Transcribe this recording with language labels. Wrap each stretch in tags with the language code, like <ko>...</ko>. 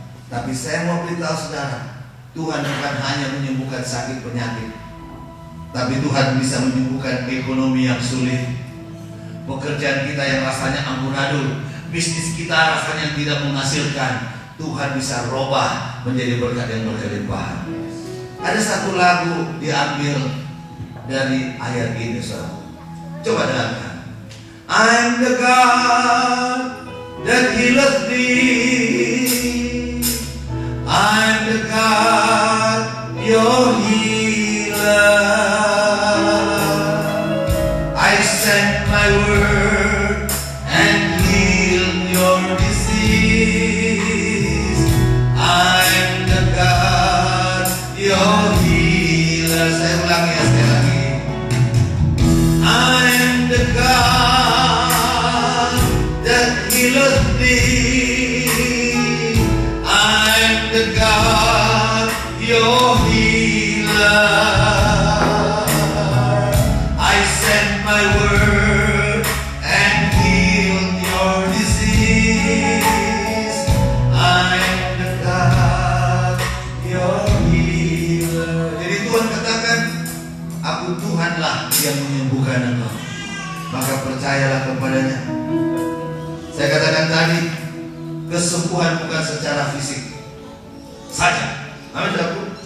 <id>Tapi saya mau beritahu saudara, Tuhan bukan hanya menyembuhkan sakit penyakit, tapi Tuhan bisa menyembuhkan ekonomi yang sulit, pekerjaan kita yang rasanya amburadul, bisnis kita rasanya tidak menghasilkan. Tuhan bisa robah menjadi berkat yang berlimpah. Ada satu lagu diambil dari ayat ini, saudara. Coba dengarkan.</id> <en>I'm the God that healeth thee. I'm the God, your healer. I sent my word and healed your disease. I'm the God, your healer.</en> <id>Saya ulangi ya sekali lagi.</id> <en>I'm the God that healeth thee. I'm the God, your healer. I sent my word and healed your disease. I'm the God, your healer.</en> <id>Jadi Tuhan katakan, aku Tuhanlah yang menyembuhkan engkau. Maka percayalah kepadanya. Saya katakan tadi, kesembuhan bukan secara fisik saja. Amin, saudaraku.</id>